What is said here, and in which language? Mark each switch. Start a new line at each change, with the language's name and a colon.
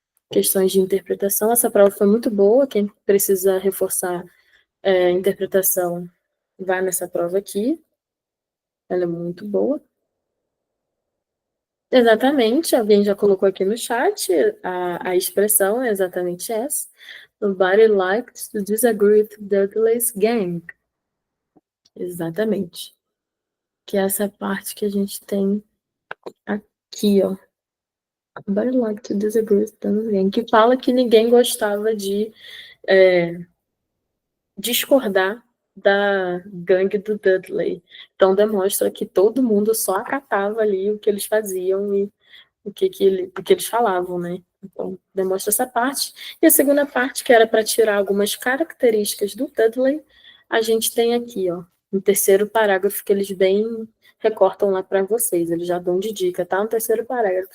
Portuguese: Questões de interpretação. Essa prova foi muito boa. Quem precisa reforçar a interpretação, vai nessa prova aqui. Ela é muito boa. Exatamente, alguém já colocou aqui no chat, a expressão é exatamente essa.
English: Nobody likes to disagree with Dudley's gang.
Portuguese: Exatamente. Que é essa parte que a gente tem aqui, ó.
English: Nobody likes to disagree with Dudley's gang.
Portuguese: Que fala que ninguém gostava de discordar da gangue do Dudley. Então demonstra que todo mundo só acatava ali o que eles faziam e o que eles falavam, né? Então, demonstra essa parte. E a segunda parte, que era para tirar algumas características do Dudley, a gente tem aqui, ó, no terceiro parágrafo, que eles bem recortam lá para vocês, eles já dão de dica, tá? No terceiro parágrafo.